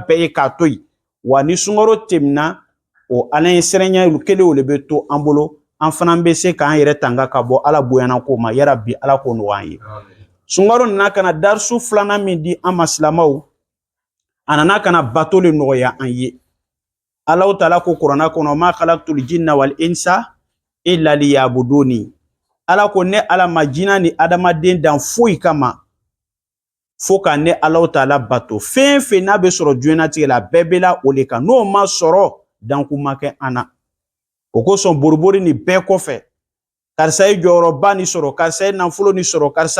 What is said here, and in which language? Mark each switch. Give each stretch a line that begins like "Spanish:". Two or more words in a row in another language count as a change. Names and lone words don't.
Bambara: bɛɛ ye k'a to yen wa ni sunkaro tɛmɛna o ala ye siranɲɛ kelen o le bɛ to an bolo an fana bɛ se k'an yɛrɛ tanga ka bɔ ala bonyana ko ma yarabi ala ko nɔgɔya an ye sunkaro nana kana darisu filanan min di an ma silamaw a nana kana bato le nɔgɔya an ye Allahu taala ko kuranna kɔnɔ
Arabic: ما خلقت الجن والإنس إلا ليعبدون
Bambara: ala ko ne ala ma jinna ni adamaden dan foyi kama fo ka ne Allahu taala bato fɛn fɛn n'a bɛ sɔrɔ diɲɛlatigɛ la bɛɛ bɛ la o le kan n'o ma sɔrɔ danku ma kɛ an na o kosɔn boribori ni bɛɛ kɔfɛ karisa ye jɔyɔrɔba ni sɔrɔ karisa ye nafolo ni sɔrɔ karisa